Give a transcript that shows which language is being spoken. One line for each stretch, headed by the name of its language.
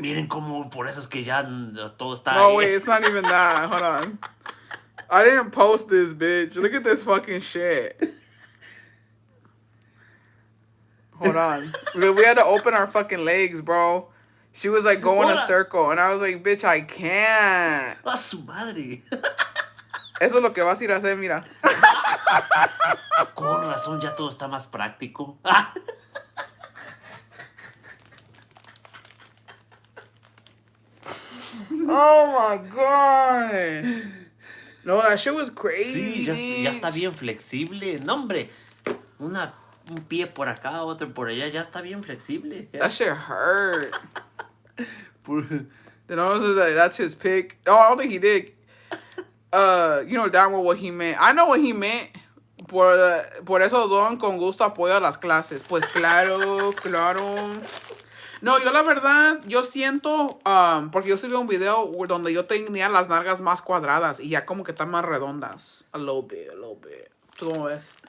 Spanish: Miren cómo, por eso es que ya todo está No, ahí.
English: wait, it's not even that. Hold on. I didn't post this, bitch. Look at this fucking shit. Hold on. We had to open our fucking legs, bro. She was like, go in a
Spanish: Hola.
English: circle. And I was like, bitch, I can't.
Spanish: ¡A su madre! Eso es lo que vas a ir a hacer, mira. Con razón, ya todo está más práctico.
English: Oh my god. No, that shit was crazy.
Spanish: Sí, ya está bien flexible. No, hombre. Un pie por acá, otro por allá. Ya está bien flexible.
English: That shit hurt. Then I was like, that's his pick. Oh, I don't think he did. You know damn well what he meant. I know what he meant.
Spanish: Por eso Don con gusto apoya las clases. Pues claro, claro. No, yo la verdad, yo siento, porque yo subí un video donde yo tenía las nalgas más cuadradas y ya como que están más redondas.
English: A little bit, a little bit.
Spanish: ¿Tú cómo ves?